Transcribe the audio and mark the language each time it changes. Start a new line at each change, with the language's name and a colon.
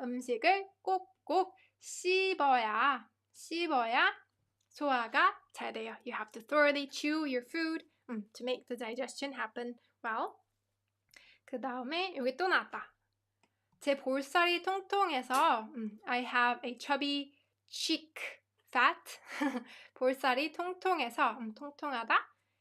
Korean: 음식을 꼭꼭 씹어야 소화가 잘 돼요.
English: You have to thoroughly chew your food to make the digestion happen well.
Korean: 그 다음에 여기 또 나왔다. 제 볼살이 통통해서
English: I have a chubby cheek fat.
Korean: 볼살이 통통해서 통통하다.